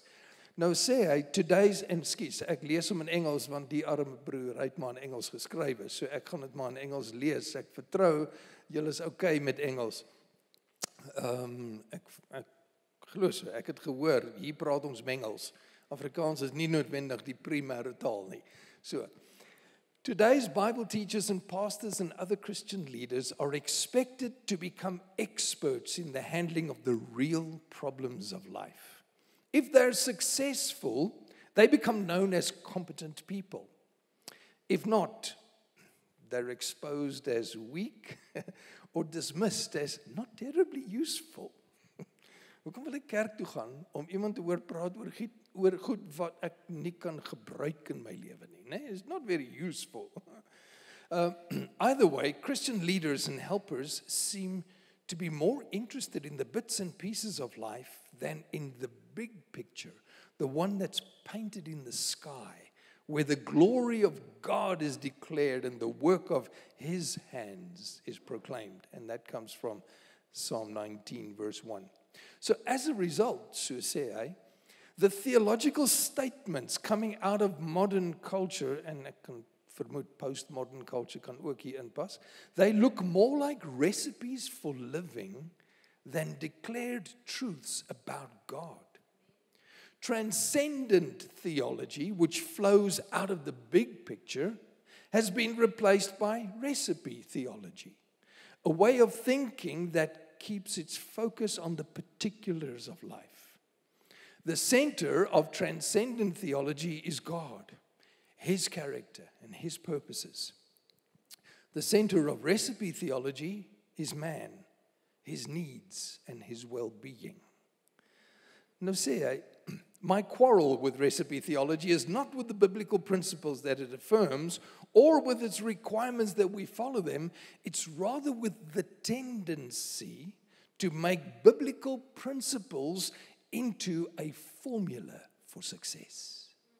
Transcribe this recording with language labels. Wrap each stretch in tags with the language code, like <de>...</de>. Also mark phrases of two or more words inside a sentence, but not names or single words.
<af>Nou sê hy, ek lees hom in Engels, want die arme broer, hy het maar in Engels geskrywe, so ek gaan dit maar in Engels lees. Ek vertrou, julle is okay met Engels. Ek glo so, ek het gehoor, hier praat ons Mengels. Afrikaans is nie noodwendig die primêre taal nie.</af> <en>So, today's Bible teachers and pastors and other Christian leaders are expected to become experts in the handling of the real problems of life. If they're successful, they become known as competent people. If not, they're exposed as weak or dismissed as not terribly useful.</en> <af>Hoekom wil ek kerk toe gaan om iemand te hoor praat oor goed wat ek nie kan gebruik in my lewe nie, né?</af> <en>It's not very useful. Either way, Christian leaders and helpers seem to be more interested in the bits and pieces of life than in the big picture, the one that's painted in the sky, where the glory of God is declared and the work of His hands is proclaimed. And that comes from Psalm 19, verse 1. So as a result,</en> <af>so sê hy,</af> <en>the theological statements coming out of modern culture, and</en> <af>ek kan vermoed</af> <en>postmodern culture</en> <af>kan ook hier inpas,</af> <en>they look more like recipes for living than declared truths about God. Transcendent theology, which flows out of the big picture, has been replaced by recipe theology, a way of thinking that keeps its focus on the particulars of life. The center of transcendent theology is God, His character and His purposes. The center of recipe theology is man, his needs and his well-being.</en> <af>Nou sê hy,</af> <en>my quarrel with recipe theology is not with the biblical principles that it affirms or with its requirements that we follow them. It's rather with the tendency to make biblical principles into a formula for success.</en>